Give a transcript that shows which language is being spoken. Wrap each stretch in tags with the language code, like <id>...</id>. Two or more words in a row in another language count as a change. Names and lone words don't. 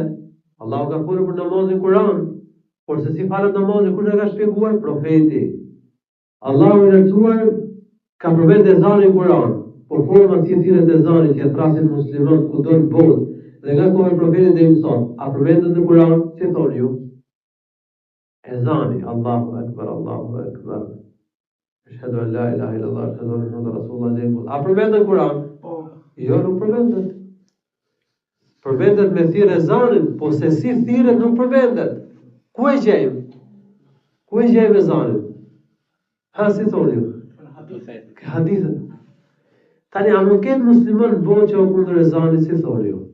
<sq>Allahu ka folur për namazin në Kur'an, por se si falet namazi kush e ka shpjeguar? Profeti. Allahu i lartësuar ka përmend ezanin në Kur'an, por forma si thirrjet e ezanit që thrasin muslimanët kudo në botë dhe nga koha e profetit deri më sot, a përmendet në Kur'an? Si thoni ju? Ezani,</sq> <ar>الله أكبر، الله أكبر. أشهد أن لا إله إلا الله، أشهد أن محمدا رسول الله.</ar> <sq>A përmendet në Kur'an? Jo, nuk përmendet. Përmendet me thirrje ezanin, po se si thirret nuk përmendet. Ku e gjejmë? Ku e gjejmë ezanin? Ha, si thoni ju? Hadithe. Tani, a nuk ketë musliman botë që o kundër ezanit, si thoni ju?</sq>